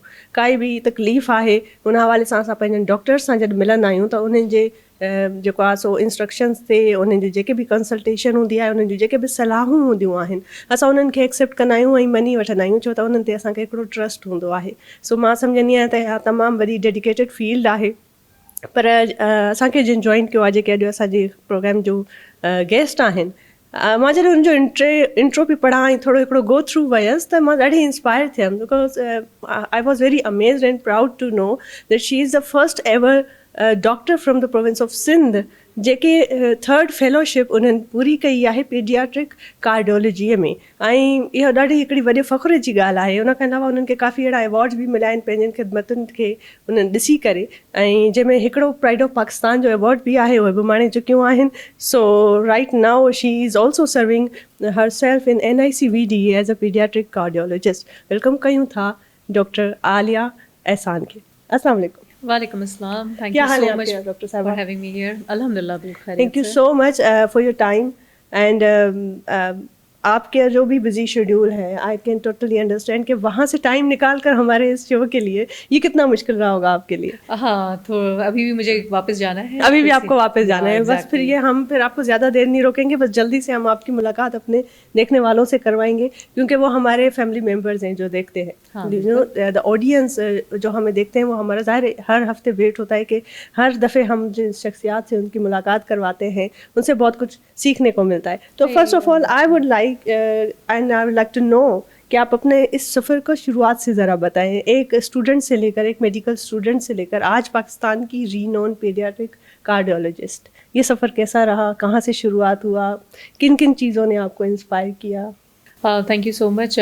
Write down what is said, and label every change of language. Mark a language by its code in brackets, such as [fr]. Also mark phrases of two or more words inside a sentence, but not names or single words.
[sd] काई बि तकलीफ़ आहे उन हवाले सां असां पंहिंजनि डॉक्टर्स सां जॾहिं मिलंदा आहियूं त उन्हनि जे जेको आहे सो इंस्ट्रक्शन्स ते, उन्हनि जी जेके बि कंसल्टेशन हूंदी आहे, उन्हनि जी जेके बि सलाहूं हूंदियूं आहिनि, असां उन्हनि खे एक्सेप्ट कंदा आहियूं ऐं मञी वठंदा आहियूं, छो त उन्हनि ते असांखे हिकिड़ो ट्रस्ट हूंदो आहे। सो मां सम्झंदी आहियां त इहा तमामु वॾी [en] dedicated field [sd] आहे। पर असांखे जिन जॉइन कयो आहे, जेके अॼु असांजे प्रोग्राम जो गेस्ट आहिनि, मां जॾहिं हुनजो इंट्रो बि पढ़ां ऐं थोरो हिकिड़ो [en] go through [sd] वयसि त मां ॾाढी इंस्पायर थियमि, [en] because I was very amazed and proud to know that she is the first ever doctor from the province of Sindh [sd] जेके 3rd फेलोशिप उन्हनि पूरी कई आहे पीडियाट्रिक कार्डियोलॉजीअ में। ऐं इहा ॾाढी हिकिड़ी वॾे फ़ख्र जी ॻाल्हि आहे। उन खां अलावा उन्हनि खे काफ़ी अहिड़ा अवॉर्ड्स बि मिलिया आहिनि पंहिंजनि ख़िदमतुनि खे उन्हनि ॾिसी करे, ऐं जंहिंमें हिकिड़ो प्राइड ऑफ पाकिस्तान जो अवॉर्ड बि आहे, उहे बि माणे चुकियूं आहिनि। [en] So right now she is also serving herself in NICVD as a pediatric cardiologist. [sd] वेलकम कयूं था डॉक्टर आलिया एहसान खे। [ar] السلام عليكم. وعليكم السلام. [en] Thank you so much डॉक्टर for having me here. [ur] الحمدللہ بالکل خیریت [en] Thank you से। so much for your time and [ur] آپ کے جو بھی [en] busy schedule [ur] ہے, [en] I can totally understand [ur] کہ وہاں سے ٹائم نکال کر ہمارے اس شو کے لیے یہ کتنا مشکل رہا ہوگا آپ کے لیے. ہاں، تو ابھی بھی مجھے واپس جانا ہے. ابھی بھی آپ کو واپس جانا ہے۔ بس پھر [en] exactly. [ur] یہ ہم پھر آپ کو زیادہ دیر نہیں روکیں گے، بس جلدی سے ہم آپ کی ملاقات اپنے دیکھنے والوں سے کروائیں گے، کیونکہ وہ ہمارے [en] family members [ur] ہیں جو دیکھتے ہیں. [en] the audience [ur] جو ہمیں دیکھتے ہیں وہ ہمارا ظاہر ہر ہفتے ویٹ ہوتا ہے کہ ہر دفعہ ہم جن شخصیات سے ان کی ملاقات کرواتے ہیں ان سے بہت کچھ سیکھنے کو ملتا ہے. تو [en] first of all I would like to know [ur] کہ آپ اپنے اس سفر کو شروعات سے ذرا بتائیں، ایک اسٹوڈنٹ سے لے کر، ایک [en] medical student [ur] سے لے کر آج پاکستان کی [en] renowned pediatric cardiologist, [ur] یہ سفر کیسا رہا، کہاں سے شروعات ہوا، کن کن چیزوں نے آپ کو انسپائر کیا. [en] Thank you so much.